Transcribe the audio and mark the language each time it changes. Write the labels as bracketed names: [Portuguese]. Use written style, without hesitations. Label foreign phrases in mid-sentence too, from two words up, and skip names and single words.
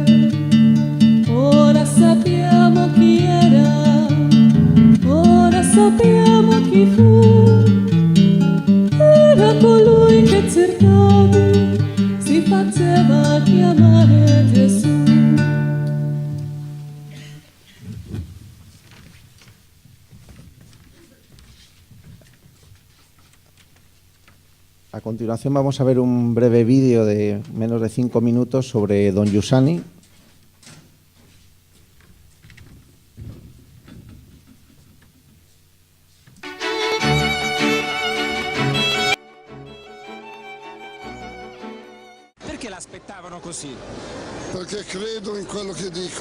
[Italian] Ora sappiamo chi era, ora sappiamo chi fu. Era colui che cercavi, si faceva chiamare Gesù. [Spanish] A continuación vamos a ver un breve vídeo de menos de 5 minutos sobre Don Giussani. [Italian] Perché l'aspettavano così? Perché credo in quello che dico.